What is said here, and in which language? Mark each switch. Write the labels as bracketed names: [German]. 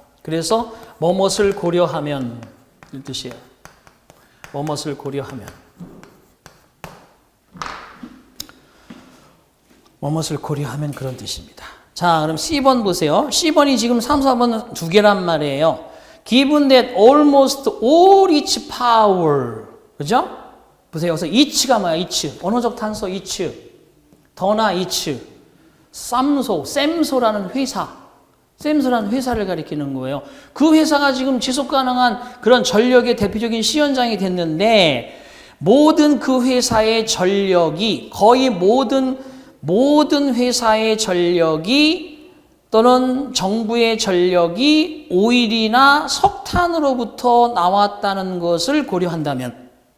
[Korean] 그래서 뭐뭇을 고려하면 이 뜻이에요. 뭐뭇을 고려하면. 뭐뭇을 고려하면 그런 뜻입니다. 자, 그럼 C번 보세요. C번이 지금 3, 4번 두 개란 말이에요. [English] Given that almost all its power. [Korean] 그죠? 보세요. 여기서 each가 뭐야? each. 언어적 단서 each. 더나 each. 샘소라는 회사. 샘소라는 회사를 가리키는 거예요. 그 회사가 지금 지속가능한 그런 전력의 대표적인 시연장이 됐는데 모든 그 회사의 전력이 거의 모든 회사의 전력이 또는 정부의 전력이 오일이나 석탄으로부터 나왔다는 것을 고려한다면